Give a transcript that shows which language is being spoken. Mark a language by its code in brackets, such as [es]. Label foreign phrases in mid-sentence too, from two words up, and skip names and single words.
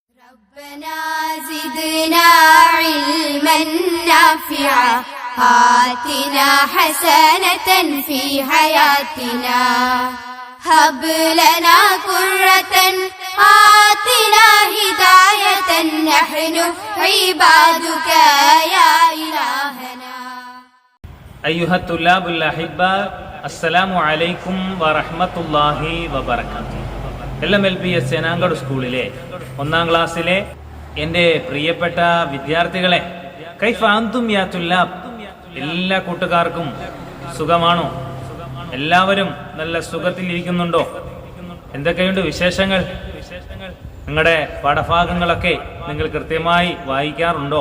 [ar] ربنا زدنا علما نافعا آتنا حسنة في حياتنا هب لنا قرة آتنا هداية نحن عبادك يا إلهنا. أيها الطلاب الأحباء السلام عليكم ورحمة الله وبركاته. [ml] LMLPS ചേനാങ്കോട് സ്കൂളിലെ 1ാം ക്ലാസ്സിലെ എൻ്റെ പ്രിയപ്പെട്ട വിദ്യാർത്ഥികളെ, [ar] كيف أنتم يا طلاب, [ml] എല്ലാ കൂട്ടുകാർക്കും സുഖമാണോ? എല്ലാവരും നല്ല സുഖത്തിലിരിക്കുന്നുണ്ടോ? എന്തൊക്കെയുണ്ട് വിശേഷങ്ങൾ? നിങ്ങളുടെ പാഠഭാഗങ്ങളൊക്കെ നിങ്ങൾ കൃത്യമായി വായിക്കാറുണ്ടോ?